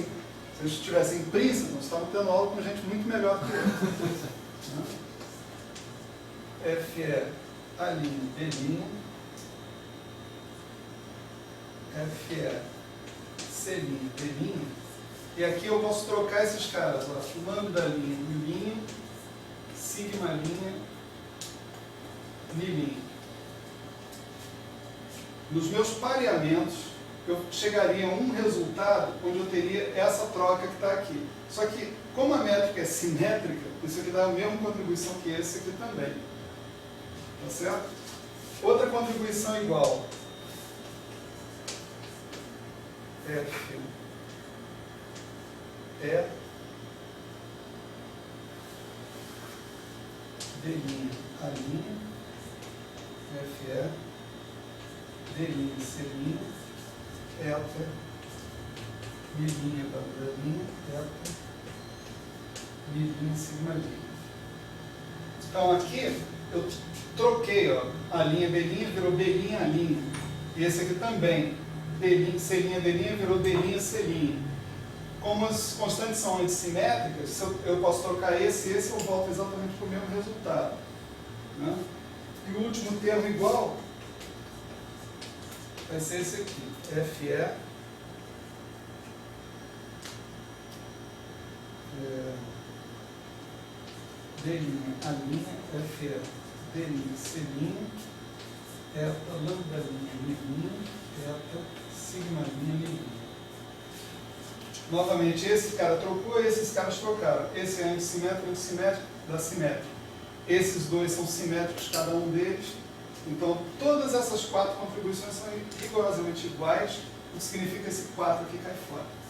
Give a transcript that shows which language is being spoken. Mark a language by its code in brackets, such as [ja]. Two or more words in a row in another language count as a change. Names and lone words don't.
[pt] Se eles estivessem em Princeton, nós estávamos tendo aula com gente muito melhor que eu. Né? F é A', B', F é C', D'. E aqui eu posso trocar esses caras, ó, lambda', milinha, sigma', nilinha. Nos meus pareamentos, eu chegaria a um resultado onde eu teria essa troca que está aqui. Só que, como a métrica é simétrica, isso aqui dá a mesma contribuição que esse aqui também. Tá certo? Outra contribuição igual. F E D', A', FE, D', C', eta, Mi', lambda', eta, Mi', sigma'. Então aqui eu troquei, ó, a linha B', virou B', A'. E esse aqui também, D', C', D' virou D', C'. Como as constantes são antissimétricas, se eu posso trocar esse e esse, eu volto exatamente para o mesmo resultado. Né? E o último termo igual vai ser esse aqui, FE D', A', FE D', C', eta, lambda', Mi', eta, sigma', Mi'. Novamente, esse cara trocou, esses caras trocaram. Esse é antissimétrico, antissimétrico, da simétrico. Esses dois são simétricos, cada um deles. Então, todas essas 4 contribuições são rigorosamente iguais, o que significa que esse 4 aqui cai fora.